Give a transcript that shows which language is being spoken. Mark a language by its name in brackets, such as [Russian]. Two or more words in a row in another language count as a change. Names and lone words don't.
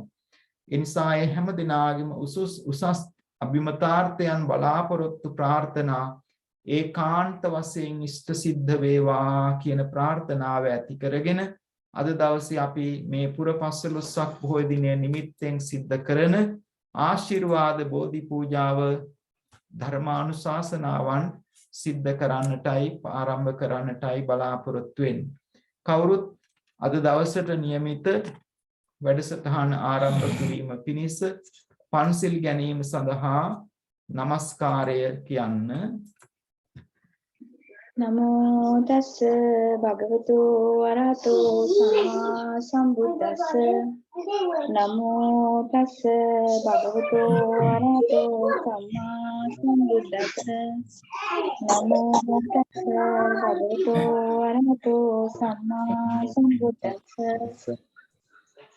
[Sinhala] ඒ නිසා ඒ හැම දිනාගෙම උසස් අභිමතාර්ථයන් බලාපොරොත්තු ප්‍රාර්ථනා ඒකාන්ත වශයෙන් ඉෂ්ට සිද්ධ වේවා කියන ප්‍රාර්ථනාව ඇති කරගෙන අද දවසේ අපි මේ පුරපසළොස්වක පොහොය දිනය නිමිත්තෙන් සිද්ධ කරන ආශිර්වාද බෝධි පූජාව ධර්මානුශාසනාවන් සිද්ධ කරන්නටයි ආරම්භ කරන්නටයි බලාපොරොත්තු වෙන්නේ. කවුරුත් අද දවසට નિયમિત වැඩසටහන ආරම්භ කිරීම පිණිස පන්සිල් ගැනීම සඳහා নমස්කාරය කියන්න. [Pali] නමෝ තස්ස භගවතු වරහතෝ සම්මා සම්බුද්දස්ස නමෝ තස්ස භගවතු වරහතෝ සම්මා සම්බුද්දස්ස නමෝ තස්ස භගවතු වරහතෝ සම්මා සම්බුද්දස්ස